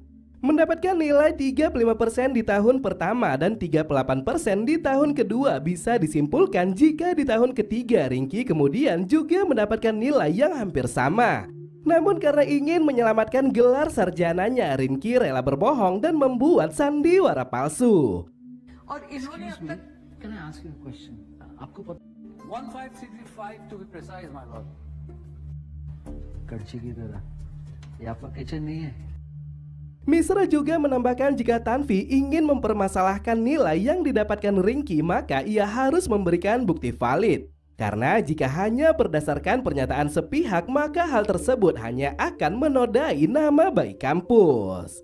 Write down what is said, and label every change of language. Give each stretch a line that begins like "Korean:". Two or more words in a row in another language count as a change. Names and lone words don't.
Indonesian: Mendapatkan nilai 35% di tahun pertama dan 38% di tahun kedua, bisa disimpulkan jika di tahun ketiga Rinky kemudian juga mendapatkan nilai yang hampir sama. Namun karena ingin menyelamatkan gelar sarjananya, Rinky rela berbohong dan membuat sandiwara palsu.
Hindi: और इन्होंने अब तक
English: Can I ask you a question?
Hindi: आपको पता
English: 15335 to be precise, my lord.
Hindi: कड़छी की तरह ये आपका किचन नहीं है.
Indonesian: Misra juga menambahkan jika Tanvi ingin mempermasalahkan nilai yang didapatkan Rinky, maka ia harus memberikan bukti valid. Karena jika hanya berdasarkan pernyataan sepihak, maka hal tersebut hanya akan menodai nama baik kampus.